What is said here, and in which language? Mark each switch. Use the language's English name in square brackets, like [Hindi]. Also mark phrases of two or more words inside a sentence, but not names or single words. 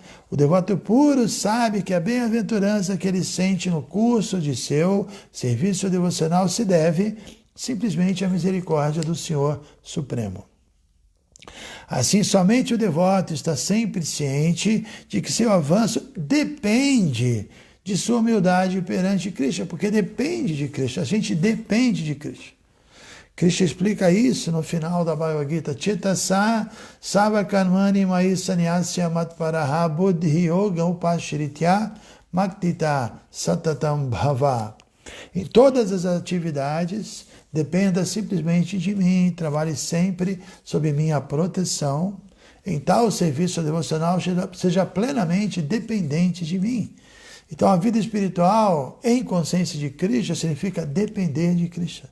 [Portuguese] O devoto puro sabe que a bem-aventurança que ele sente no curso de seu serviço devocional se deve simplesmente à misericórdia do Senhor Supremo. Assim, somente o devoto está sempre ciente de que seu avanço depende de sua humildade perante Krishna, porque depende de Krishna, a gente depende de Krishna. Krishna explica isso no final da Bhagavad Gita. [Sanskrit] चेतसा सर्वकर्माणि मयि संन्यस्य मत्परः बुद्धि योग उपाश्रित्य मच्चित्तः सततं भव. [Portuguese] Em todas as atividades, dependa simplesmente de mim, trabalhe sempre sob minha proteção. Em tal serviço devocional, seja plenamente dependente de mim. Então, a vida espiritual em consciência de Krishna significa depender de Krishna.